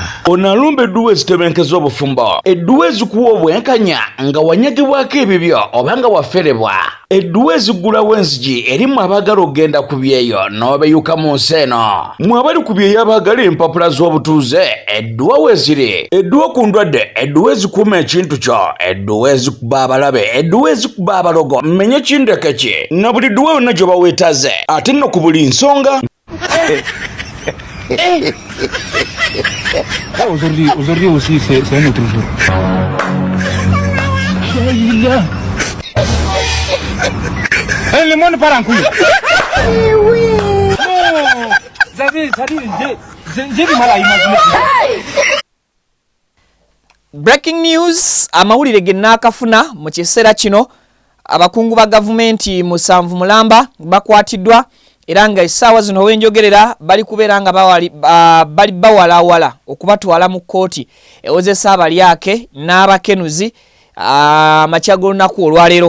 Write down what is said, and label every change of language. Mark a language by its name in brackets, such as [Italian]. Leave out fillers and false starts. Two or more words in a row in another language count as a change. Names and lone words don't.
[Ganda] Ono alumba edduwa ezitebenkeza obufumbo, edduwa ezikuwa obwenkanya nga wanyagibwako ebibyo oba nga waferebwa, edduwa ezigulawo enzigi erimu abagala ogenda ku byeyo n'obeyuka mu nsi eno. Mwe abali ku byeyo abagala empapula z'obutuuze edduwa weziri, edduwa ku ndwadde, edduwa ezikuuma ekintu kyo, edduwa ezikuba abalabe, edduwa ezikuba abalogo, mmenye kindeke ki na buli dduwa yonna gye baweetaze ate nno ku buli nsonga. [French] Aujourd'hui aussi, c'est un autre jour. Le monde part en couille. Oui. Non. J'ai du mal à imaginer. [English] Breaking news, [Ganda] amawulire gennaakafuna mu kiseera kino abakungu ba gavumenti musanvu mulamba bakwatiddwa era nga essaawa zino wenjogerera bali kubeera nga bali bawalawala okubatwala mu kkooti ewozesa abalyake n'abakenuzi amakya g'olunaku olwaleero.